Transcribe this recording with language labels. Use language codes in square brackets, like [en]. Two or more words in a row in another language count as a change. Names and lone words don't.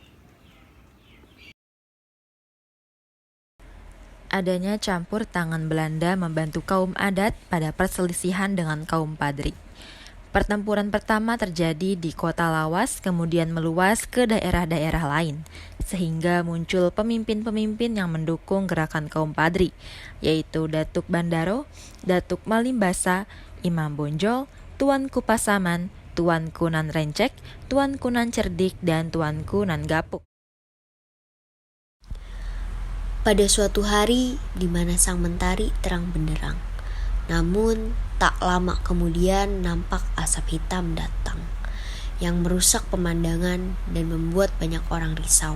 [id] Adanya campur tangan Belanda membantu kaum adat pada perselisihan dengan kaum Padri. Pertempuran pertama terjadi di kota Lawas, kemudian meluas ke daerah-daerah lain, sehingga muncul pemimpin-pemimpin yang mendukung gerakan kaum Padri, yaitu Datuk Bandaro, Datuk Malimbasa, Imam Bonjol, Tuanku Pasaman, Tuanku Nan Rencek, Tuanku Nan Cerdik, dan Tuanku Nan Gapuk. Pada suatu hari di mana sang mentari terang benderang, namun tak lama kemudian nampak asap hitam datang yang merusak pemandangan dan membuat banyak orang risau.